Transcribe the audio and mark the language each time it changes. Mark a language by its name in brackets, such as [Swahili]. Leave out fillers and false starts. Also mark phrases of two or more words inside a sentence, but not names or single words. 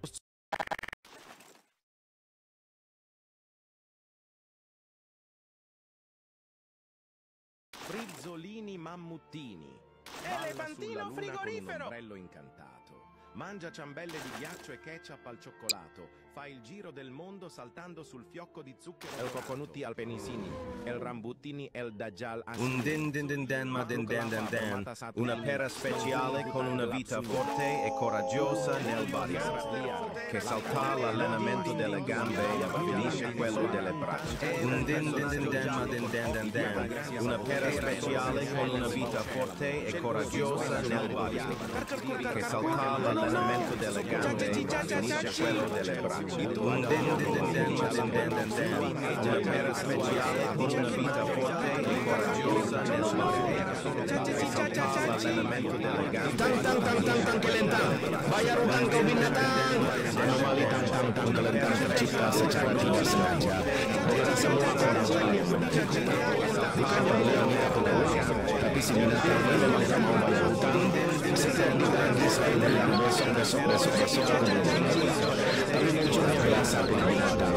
[Italian] Frizzolini mammuttini. Elefantino Con un frigorifero. ombrello incantato. Mangia ciambelle di ghiaccio e ketchup al cioccolato. Fa il giro del mondo saltando sul fiocco di zucchero. El coconutti al penicini. El rambuttini el dajjal Un din din din dan ma din dan dan dan. Una pera speciale con una vita forte e coraggiosa nel barriere, che salta l'allenamento delle gambe e finisce quello delle braccia. Un din din din dan ma din dan dan dan. Una pera speciale con una vita forte e coraggiosa nel barriere, che salta l'allenamento delle gambe e finisce quello delle braccia. Un din din din dan ma din dan dan dan. Una pera speciale con una vita forte e coraggiosa nel barriere, che salta l'allenamento delle gambe. [Indonesian] tang kelentang, bayar utang kau binatang. Anomali tang kelentang tercipta secara tidak sengaja. Kita semua orang lain bukannya beliau mengaku, tapi si binatang ini memang tak mau bayar utang. Setiap ditagih saya bilang besok tapi munculnya biasa binatang.